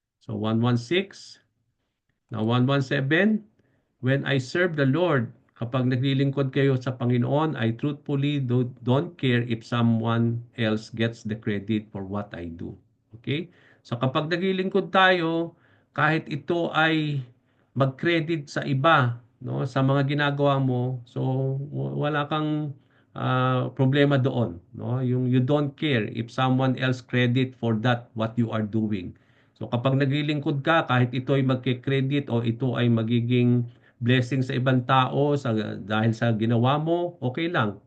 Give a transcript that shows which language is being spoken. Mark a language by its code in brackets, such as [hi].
[en] So 116. Now 117, when I serve the Lord, [tl] kapag naglilingkod kayo sa Panginoon, [en] I truthfully don't care if someone else gets the credit for what I do. Okay? [tl] So kapag naglilingkod tayo, kahit ito ay mag-credit sa iba, no, sa mga ginagawa mo, so wala kang problema doon, no? [en] Yung you don't care if someone else credit for that what you are doing. [tl] So kapag naglilingkod ka, kahit ito ay magke-credit o ito ay magiging blessing sa ibang tao dahil sa ginawa mo, okay lang.